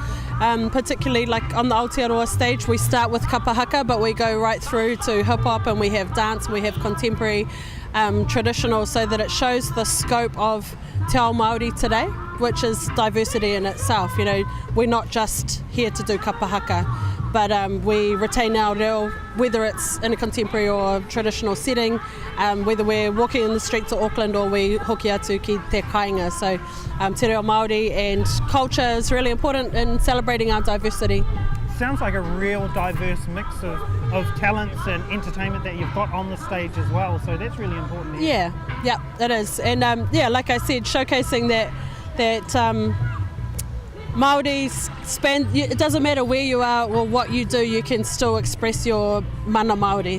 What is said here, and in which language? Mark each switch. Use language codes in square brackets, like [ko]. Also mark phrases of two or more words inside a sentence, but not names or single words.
[en] Particularly like on the Aotearoa stage, we start with kapahaka, but we go right through to hip hop, and we have dance, we have contemporary, traditional, so that it shows the scope of Te Ao Māori today, which is diversity in itself. We're not just here to do kapahaka, but we retain our reo, whether it's in a contemporary or traditional setting, whether we're walking in the streets of Auckland or we [mi] hoki atu ki te kāinga. [en] So te reo Māori and culture is really important in celebrating our diversity. Sounds like a real diverse mix of talents and entertainment that you've got on the stage as well, so that's really important. Yeah, it is. And like I said, showcasing that Māori's it doesn't matter where you are or what you do, you can still express your [mi] mana Māori.